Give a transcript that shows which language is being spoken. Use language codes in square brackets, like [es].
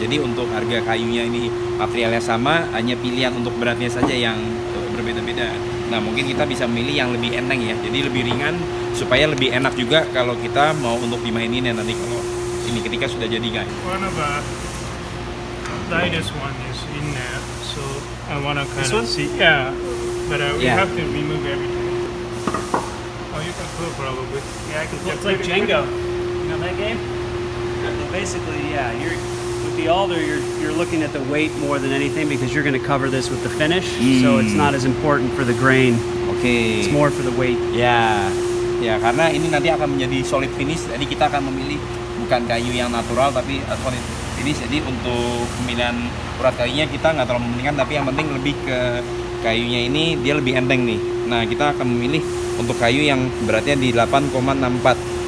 [id] Jadi untuk harga kayunya ini materialnya sama, hanya pilihan untuk beratnya saja yang berbeda-beda. Nah, mungkin kita bisa memilih yang lebih enteng ya. Jadi lebih ringan supaya lebih enak juga kalau kita mau untuk dimainin ya nanti kalau ini ketika sudah jadi, guys. [en] One of the lightest one is in there, so I wanna kind of see. Yeah, but we have to remove everything. Oh, you can pull probably. Yeah, I can. It's like Jenga. You know that game? So basically, yeah, with the alder, you're looking at the weight more than anything because you're going to cover this with the finish, so it's not as important for the grain. [id] Oke. [en] It's more for the weight. [id] Ya, ya karena ini nanti akan menjadi solid finish. Jadi kita akan memilih bukan kayu yang natural tapi solid finish. Jadi untuk pemilihan urat kayunya kita nggak terlalu mementingkan, tapi yang penting lebih ke kayunya ini dia lebih enteng nih. Nah, kita akan memilih untuk kayu yang beratnya di 8,64.